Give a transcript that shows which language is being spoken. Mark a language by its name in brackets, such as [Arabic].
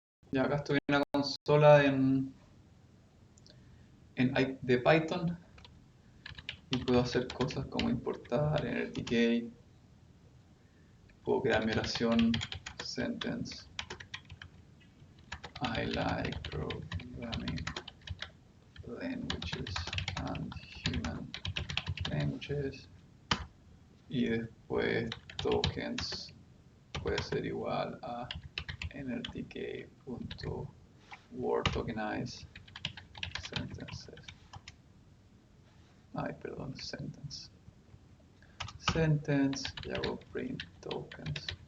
[Spanish] Ya acá estoy en una consola de Python y puedo hacer cosas como importar en el TK. Puedo crear mi oración sentence. [English] I like programming languages and human languages. [Spanish] Y después tokens puede ser igual a nrtk.wordTokenize sentences. Sentence. Sentence, y hago print tokens.